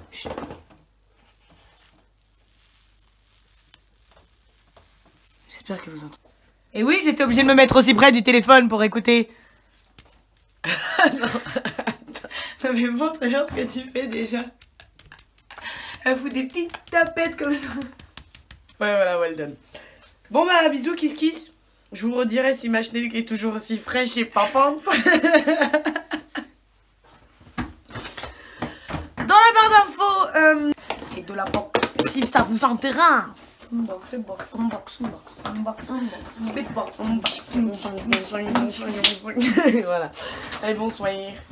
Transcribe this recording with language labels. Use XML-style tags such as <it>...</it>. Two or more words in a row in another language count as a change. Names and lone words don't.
<fr>J'espère que vous entendez. Et oui, j'étais obligée de me mettre aussi près du téléphone pour écouter. Non, mais montre-leur ce que tu fais déjà. Elle fout des petites tapettes comme ça. Ouais, voilà,</fr> <en>well done.</en> <fr>Bon bah, bisous,</fr> <en>kiss kiss.</en> <fr>Je vous redirai si ma schneck est toujours aussi fraîche et papante. Dans la barre d'infos et de la box, si ça vous intéresse.</fr> <en>Unbox, unbox, unbox, unbox, unbox, unbox, Beatbox, unbox, unbox.</en> <fr>Voilà. Allez, bonsoir.</fr>